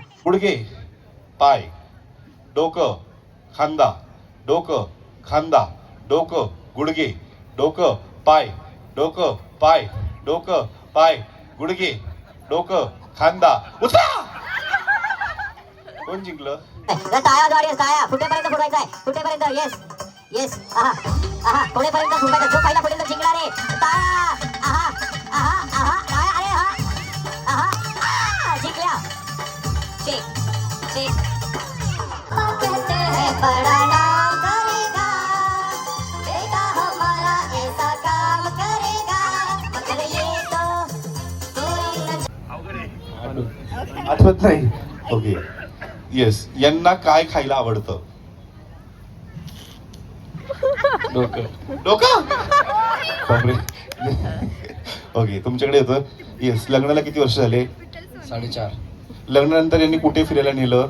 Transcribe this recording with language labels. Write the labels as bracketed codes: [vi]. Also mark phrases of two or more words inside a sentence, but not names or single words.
[mr] गुडघे, पाय, डोकं, खांदा, डोकं, खांदा, डोकं, गुडघे, डोकं, पाय, डोकं, पाय, डोकं, पाय, गुडघे, डोकं, खांदा. उठा! कोण जिंकलं? टाळ्या द्वारे टाळ्या फुटेपर्यंत फुटायचं आहे. [en] फुटेपर्यंत. yes yes. [mr] आहा आहा फुटेपर्यंत फुटायचं. जो पहिला फुटेल तो जिंकणार आहे. टाळ्या. आहा आहा आहा टाळ्या. अरे आहा आहा आहा जिंकल्या. [en] shake shake. [hi] कहते हैं बड़ा नाम करेगा बेटा हमारा ऐसा काम करेगा मगर ये तो कोई न [mr] आठवत नाही. [en] okay yes. [mr] यांना काय खायला आवडतं? डोकं. डोकं. बापरे. ओके तुमच्याकडे येतं. येस. लग्नाला किती वर्ष झाले? 4.5. लग्नानंतर यांनी कुठे फिरायला नेलं?